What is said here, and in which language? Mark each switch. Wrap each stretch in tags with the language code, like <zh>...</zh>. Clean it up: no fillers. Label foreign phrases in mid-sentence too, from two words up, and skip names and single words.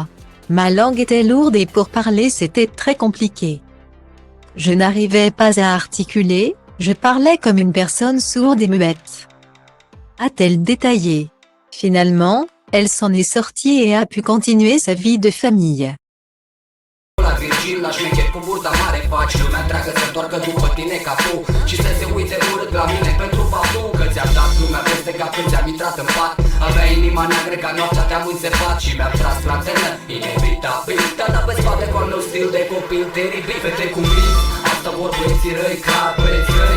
<fr>Ma langue était lourde et pour parler c'était très compliqué. Je n'arrivais pas à articuler, je parlais comme une personne sourde et muette. A-t-elle détaillé. Finalement, elle s'en est sortie et a pu continuer sa vie de famille.</fr> <ro>La șmecher cu burta mare faci lumea întreagă să întoarcă după tine ca tu și să se uite urât la mine pentru faptul că ți-am dat lumea peste cap când ți-am intrat în pat. Aveai inima neagră ca noaptea te-am înțepat și mi-am tras la antennă inevitabil. Te-am dat pe spate cu al meu stil de copil teribil. Fete cu minți, asta vor băieții răi ca băieți răi.</ro>